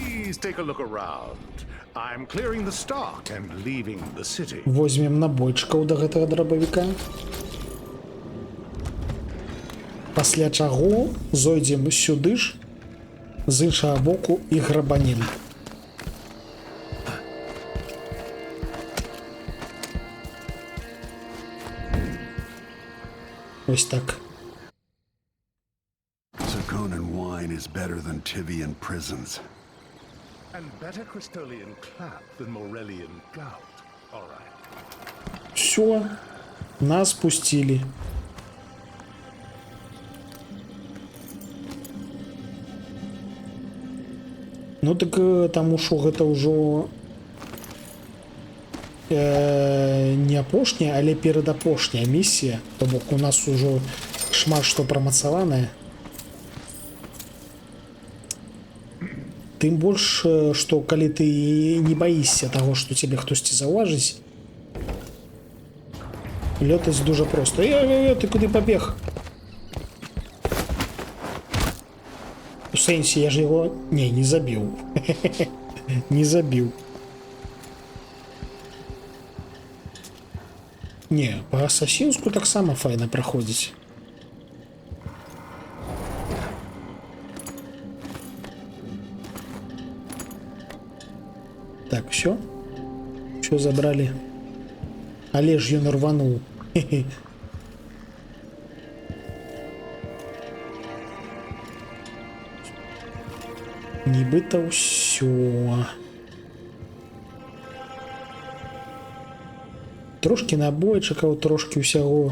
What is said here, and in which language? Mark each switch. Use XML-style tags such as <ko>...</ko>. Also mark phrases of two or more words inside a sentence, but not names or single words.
<en>Please take a look around. I'm clearing the stock and leaving the city.</en> <be>Возьмем набойчыкаў да гэтага драбавіка. Пасля чаго зойдзем сюды ж з іншага боку і грабанем.</be> <uk>Ось так.</uk> <en>Zirconan wine is better than Tivian prisons. And better Crystolian clap than Morellian gout. All right.</en> <ru>Все, нас пустили.</ru> <be>Ну так таму што гэта ўжо не апошняя, але перадапошняя місія, то бок у нас ужо шмат што прамацаванае. Тым больш, што калі ты не баішся таго, што цябе хтосьці заўважыць, лётаць дужа проста. Ты куды пабег? У сэнсе, я ж яго... Не забіў. Не забіў. Не, па асасінску таксама файна праходзіць.</be> <ru>Так, все? Все забрали.</ru> <be>Але ж ён рвануў. Нібыта ўсё. Трошки набойчыкаў, трошки ўсяго.</be>